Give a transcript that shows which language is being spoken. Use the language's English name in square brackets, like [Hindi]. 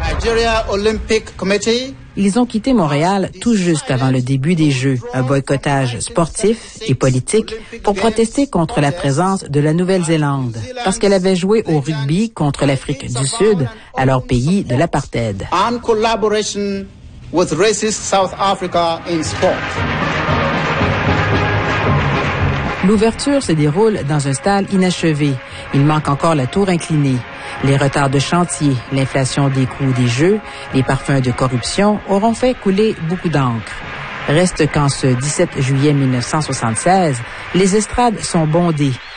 [English] Nigeria Olympic Committee. [French] Ils ont quitté Montréal tout juste avant le début des Jeux, un boycottage sportif et politique pour protester contre la présence de la Nouvelle-Zélande, parce qu'elle avait joué au rugby contre l'Afrique du Sud, alors pays de l'apartheid. [English] En collaboration with racist South Africa in sport. [French] L'ouverture se déroule dans un stade inachevé. Il manque encore la tour inclinée. Les retards de chantier, l'inflation des coûts des Jeux, les parfums de corruption auront fait couler beaucoup d'encre. Reste qu'en ce 17 juillet 1976, les estrades sont bondées.